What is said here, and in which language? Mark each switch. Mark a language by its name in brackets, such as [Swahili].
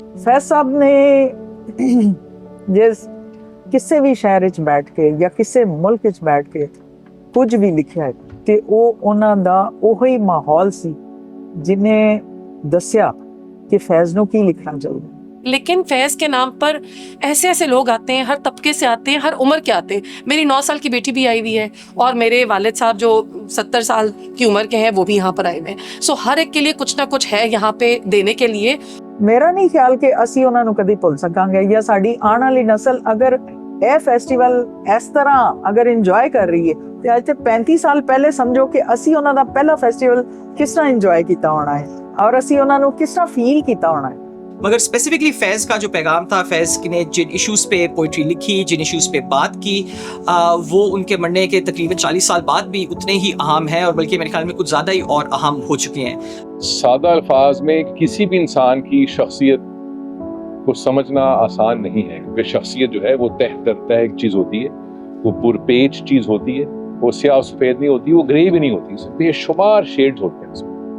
[Punjabi] فیض صاحب نے جس کسے بھی شہر وچ بیٹھ کے یا کسے ملک وچ بیٹھ کے کچھ بھی لکھیا ہے کہ وہ انہاں دا اوہی ماحول سی جنہیں دسیا کہ فیض نو کی لکھنا چاہیے. [Urdu] لیکن فیض کے نام پر ایسے ایسے لوگ آتے ہیں, ہر طبقے سے آتے ہیں, ہر عمر کے آتے ہیں. میری 9 سال کی بیٹی بھی آئی ہوئی ہے, اور میرے والد صاحب جو 70 سال کی عمر کے ہیں وہ بھی یہاں پر آئے ہوئے ہیں. سو ہر ایک کے لیے کچھ نہ کچھ ہے یہاں پہ دینے کے لیے. [Punjabi] ਮੇਰਾ ਨਹੀਂ ਖਿਆਲ ਕਿ ਅਸੀਂ ਉਹਨਾਂ ਨੂੰ ਕਦੀ ਭੁੱਲ ਸਕਾਂਗੇ, ਜਾਂ ਸਾਡੀ ਆਉਣ ਵਾਲੀ ਨਸਲ ਅਗਰ ਇਹ ਫੈਸਟੀਵਲ ਇਸ ਤਰ੍ਹਾਂ ਅਗਰ ਇੰਜੋਏ ਕਰ ਰਹੀ ਹੈ ਤੇ ਅੱਜ ਤੇ 35 ਸਾਲ ਪਹਿਲੇ ਸਮਝੋ ਕਿ ਅਸੀਂ ਉਹਨਾਂ ਦਾ ਪਹਿਲਾ ਫੈਸਟੀਵਲ ਕਿਸ ਤਰ੍ਹਾਂ ਇੰਜੋਏ ਕੀਤਾ ਹੋਣਾ ਹੈ, ਔਰ ਅਸੀਂ ਉਹਨਾਂ ਨੂੰ ਕਿਸ ਤਰ੍ਹਾਂ ਫੀਲ ਕੀਤਾ [Urdu] ہونا ہے. مگر اسپیسیفکلی فیض کا جو پیغام تھا, فیض نے جن ایشوز پہ پوئٹری لکھی, جن ایشوز پہ بات کی, وہ ان کے مرنے کے تقریباً 40 سال بعد بھی اتنے ہی اہم ہیں, اور بلکہ میرے خیال میں کچھ زیادہ ہی اور اہم ہو چکے ہیں. سادہ الفاظ میں کسی بھی انسان کی شخصیت کو سمجھنا آسان نہیں ہے, کیونکہ شخصیت جو ہے وہ تہ در تہ ایک چیز ہوتی ہے, وہ پرپیچ چیز ہوتی ہے, وہ سیاہ و سفید نہیں ہوتی, وہ گرے بھی نہیں ہوتی, اس میں بے شمار شیڈز ہوتے ہیں اس میں.